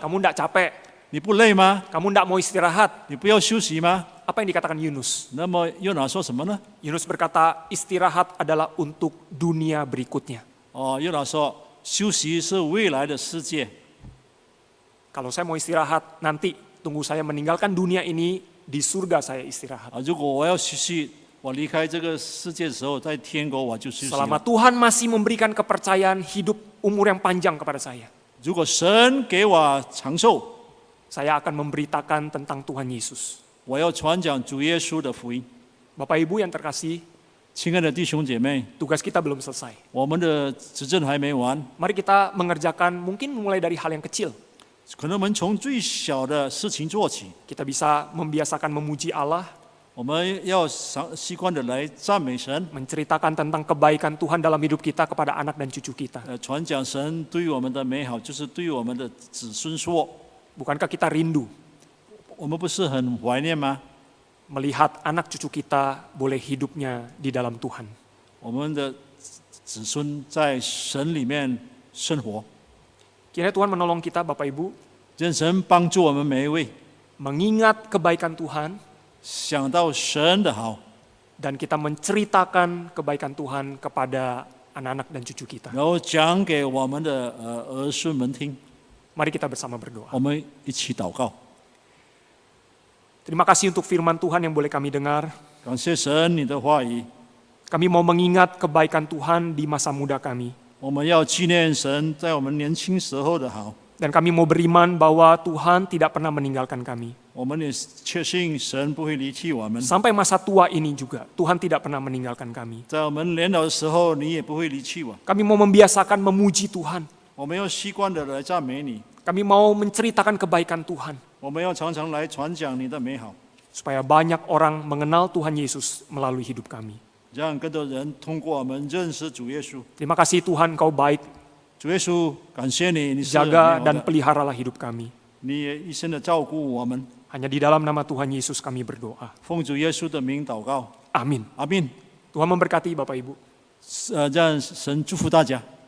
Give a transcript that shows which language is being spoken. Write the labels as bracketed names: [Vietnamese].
[Indonesian] kamu tidak capek, [Chinese] 你不累吗？ [Indonesian] kamu tidak mau istirahat. [Chinese] 你不要休息吗？ [Indonesian] Apa yang dikatakan Yunus? [Chinese] 那么约拿说什么呢？ [Indonesian] Yunus berkata, istirahat adalah untuk dunia berikutnya. [Chinese] 约拿说休息是未来的世界。 [Indonesian] Kalau saya mau istirahat, nanti tunggu saya meninggalkan dunia ini, di surga saya istirahat. [Chinese] 如果我要休息，我离开这个世界的时候，在天国我就休息 [Indonesian] Selama [Chinese] 了。 [Indonesian] Tuhan masih memberikan kepercayaan hidup umur yang panjang kepada saya, [Chinese] 如果神给我长寿， [Indonesian] saya akan memberitakan tentang Tuhan Yesus. [Chinese] 我要传讲主耶稣的福音。 [Indonesian] Bapak Ibu yang terkasih, [Chinese] 亲爱的弟兄姐妹， [Indonesian] tugas kita belum selesai. [Chinese] 我们的执政还没完， [Indonesian] Mari kita mengerjakan mungkin mulai dari hal yang kecil. [Chinese] 可能我们从最小的事情做起， [Indonesian] Kita bisa membiasakan memuji Allah, [Chinese] 我们要习惯的来赞美神， [Indonesian] menceritakan tentang kebaikan Tuhan dalam hidup kita kepada anak dan cucu kita. [Chinese] 传讲神对我们的美好，就是对我们的子孙说。 [Indonesian] Bukankah kita rindu [Chinese] 我们不是很怀念吗？ [Indonesian] melihat anak cucu kita boleh hidupnya di dalam Tuhan? [Chinese] 我们的子孙在神里面生活， [Indonesian] Kiranya Tuhan menolong kita Bapak Ibu [Chinese] 愿神帮助我们每一位 [Indonesian] mengingat kebaikan Tuhan [Chinese] 想到神的好， [Indonesian] dan kita menceritakan kebaikan Tuhan kepada anak-anak dan cucu kita. [Chinese] 然后讲给我们的儿孙们听。 [Indonesian] Mari kita bersama berdoa. [Chinese] 我们一起祷告， [Indonesian] Terima kasih untuk firman Tuhan yang boleh kami dengar. [Chinese] 感谢神你的话语， [Indonesian] Kami mau mengingat kebaikan Tuhan di masa muda kami. [Chinese] 我们要纪念神在我们年轻时候的好， [Indonesian] Dan kami mau beriman bahwa Tuhan tidak pernah meninggalkan kami. [Chinese] 我们也确信神不会离弃我们， [Indonesian] Sampai masa tua ini juga, Tuhan tidak pernah meninggalkan kami. [Chinese] 在我们年老的时候，你也不会离弃我。 [Indonesian] Kami mau membiasakan memuji Tuhan. [Chinese] 我们要习惯的来赞美你， [Indonesian] Kami mau menceritakan kebaikan Tuhan. [Chinese] 我们要常常来传讲你的美好， [Indonesian] Supaya banyak orang mengenal Tuhan Yesus melalui hidup kami. [Chinese] 让更多人通过我们认识主耶稣。 [Indonesian] Terima kasih Tuhan, Kau baik. [Chinese] 主耶稣，感谢你，你是美 [Indonesian] Jaga [Chinese] 好 [Indonesian] dan [Chinese] 的， [Indonesian] peliharalah hidup kami. [Chinese] 你也一生的照顾我们。 [Indonesian] Hanya di dalam nama Tuhan Yesus kami berdoa. [Chinese] 奉主耶稣的名祷告， [Indonesian] Amin. [Chinese] 阿门。 [Indonesian] Tuhan memberkati Bapak Ibu. [Chinese] 让神祝福大家。